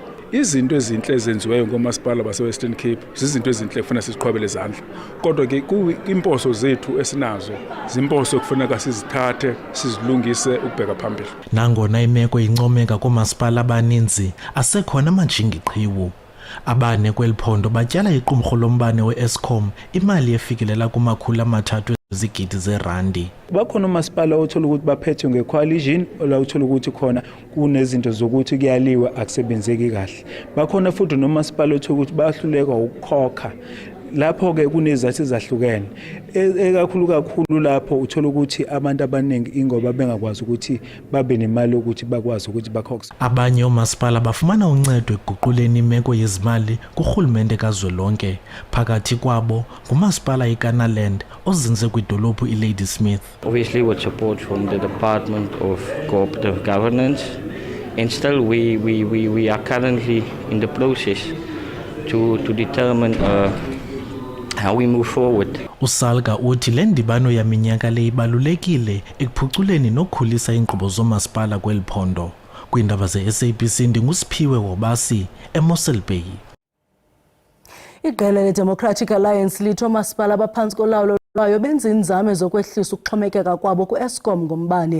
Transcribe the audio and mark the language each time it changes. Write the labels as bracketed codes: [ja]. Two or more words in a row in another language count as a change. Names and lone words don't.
[xh] Izinto ezintle ezenziweyo ngoomasipala base-Western Cape zizinto ezintle kufuneka siziqhwabele izandla. Kodwa ke iimposo zethu esinazo ziimposo kufuneka sizithathe sizilungise ukubheka phambili. Nangona imeko incomeka koomasipala abaninzi asekhona amajingi-qhiwu. Abane kweli phondo batyala iqumrhu lombane we-Eskom imali efikelela ku300 ezigidi zeerandi. [zu] Bakhona umasipala othola ukuthi baphethe nge-coalition ola uthola ukuthi khona kunezinto zokuthi kuyaliwa akusebenzeki kahle. Bakhona futhi nomasipala othola ukuthi bayahluleka ukukhokha. Lapho ke kunezathu ezahlukene kakhulu lapho uthola ukuthi abantu abaningi ingoba bengakwazi ukuthi babe nemali ukuthi bakwazi ukuthi bakhokhe. [xh] Abanye omasipala bafumana uncedo ekuguquleni imeko yezimali kurhulumente kazwelonke, phakathi kwabo ngumasipala iKanaland ozinze kwidolophu iLadysmith. [en] Obviously with support from the Department of Cooperative Governance, and still we are currently in the process to determine how we move forward. [xh] USALGA uthi le ndibano yaminyaka le ibalulekile ekuphuculeni nokukhulisa iinkqubo zomasipala kweli phondo. Kwiindaba ze-SABC ndingusiphiwe Wobasi eMossel Bay. Iqela le-Democratic Alliance lithi oomasipala abaphantsi kolawulo lwayo benza iinzame zokwehlisa ukuxhomekeka kwabo ku-Eskom ngombane.